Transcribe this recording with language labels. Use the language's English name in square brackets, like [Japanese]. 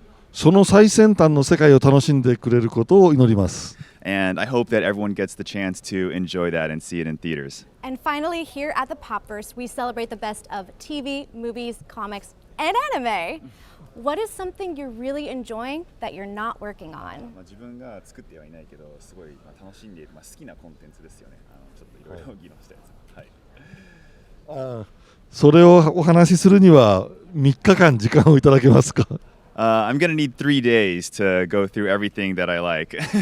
[Japanese] その最先端の世界を楽しんでくれることを祈ります。 [English] And I hope that everyone gets the chance to enjoy that and see it in theaters. And finally, here at the Popverse, we celebrate the best of TV, movies, comics, and anime. What is something you're really enjoying that you're not working on? [Japanese] 自分が作ってはいないけど、すごい楽しんでいる、好きなコンテンツですよね。ちょっといろいろ議論したやつ。はい。それをお話しするには3日間時間をいただけますか？ [English] I'm going to need 3 days to go through everything that I like.